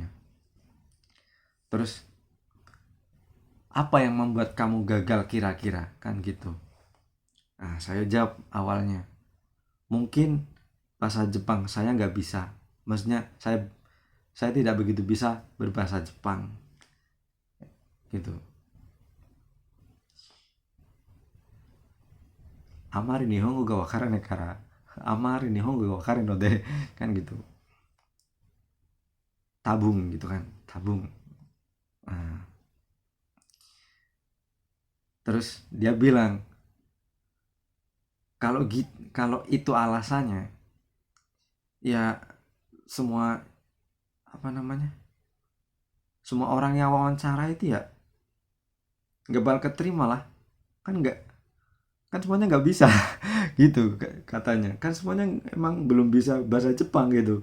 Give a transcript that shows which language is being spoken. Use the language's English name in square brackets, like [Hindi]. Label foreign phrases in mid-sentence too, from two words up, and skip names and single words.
[Indonesian] Terus apa yang membuat kamu gagal kira-kira, kan gitu. Nah, saya jawab awalnya, mungkin bahasa Jepang saya nggak bisa. Maksudnya saya tidak begitu bisa berbahasa Jepang gitu. [Japanese] あまり日本語が分からないからあまり日本語が分からないので, [Indonesian] kan gitu. Tabung gitu kan, tabung. Nah, terus dia bilang, kalau itu alasannya, ya semua apa namanya, semua orang yang wawancara itu ya nggak bakal keterima lah, kan nggak, kan semuanya nggak bisa gitu katanya, kan semuanya emang belum bisa bahasa Jepang gitu.